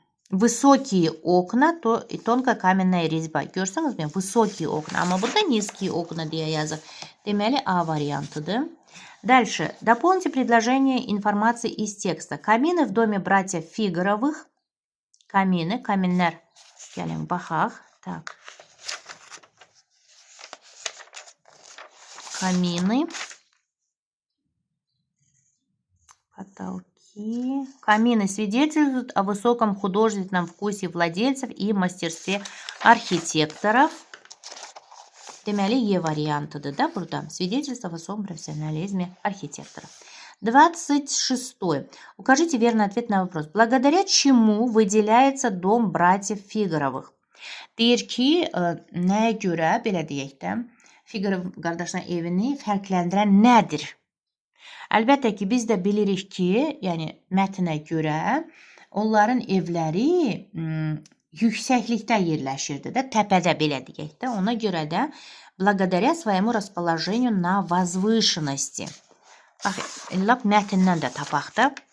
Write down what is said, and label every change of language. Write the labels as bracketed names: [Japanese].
[Russian] Высокие окна и тонкая каменная резьба. [Azerbaijani] Görsünüzmü? [Russian] Высокие окна. [Azerbaijani] Ama burada [Russian] низкие окна [Azerbaijani] diye yazır. Deməli, A variantıdır. [Russian] Дальше. Дополните предложение информации из текста. Камины в доме братьев Фигаровых. Камины. [Azerbaijani] Каминlər. Gəlin, baxaq. [Russian] Камины. Потолки. Камины свидетельствуют о высоком художественном вкусе владельцев и мастерстве архитекторов. [Azerbaijani] Deməli, E variantıdır da burada. [Russian] Свидетельство о высоком профессионализме архитекторов. 26. Укажите верный ответ на вопрос. Благодаря чему выделяется дом братьев Фигаровых? [Azerbaijani] Deyir ki, nəyə görə, belə deyək də, Figarov qardaşların evini fərqləndirən nədir? Əlbəttə ki, biz də bilirik ki, yəni mətnə görə onların evləri yüksəklikdə yerləşirdi də, təpədə belə deyək də. Ona görə də [Russian] благодаря своему расположению на возвышенности. [Azerbaijani] Bax, lap mətndən də tapaq da.